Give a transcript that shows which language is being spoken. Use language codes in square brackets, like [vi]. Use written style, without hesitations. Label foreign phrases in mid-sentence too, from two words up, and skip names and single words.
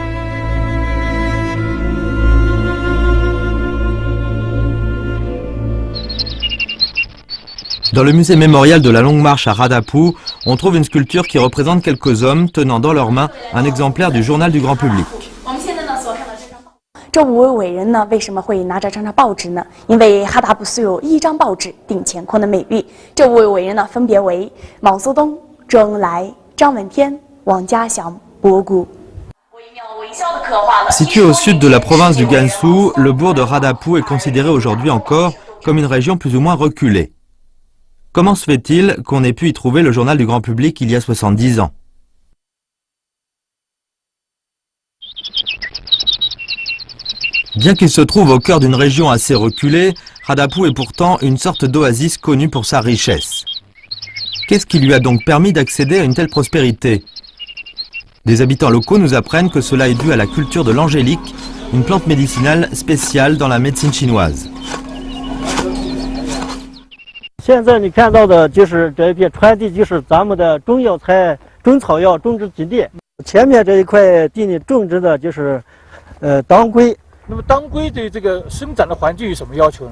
[fr] Dans le musée mémorial de la longue marche à Radepu, on trouve une sculpture qui représente quelques hommes tenant dans leurs mains un exemplaire du journal du grand public. [zh] 这5位伟人呢，为什么会拿着这张报纸呢？因为哈达布素有一张报纸顶乾坤的美誉。这5位伟人呢，分别为毛泽东、周恩来、张闻天、王家祥、博古。 [fr] Situé au sud de la province du Gansu, le bourg de Radepu est considéré aujourd'hui encore comme une région plus ou moins reculée. Comment se fait-il qu'on ait pu y trouver le journal du grand public il y a 70 ans? Bien qu'il se trouve au cœur d'une région assez reculée, Radepu est pourtant une sorte d'oasis connue pour sa richesse. Qu'est-ce qui lui a donc permis d'accéder à une telle prospérité? Des habitants locaux nous apprennent que cela est dû à la culture de l'angélique, une plante médicinale spéciale dans la médecine chinoise. [zh] 现在你看到的就是这一片川地，就是咱们的中药材、中草药种植基地。前面这一块地里种植的就是当归。那么当归对这个生长的环境有什么要求呢？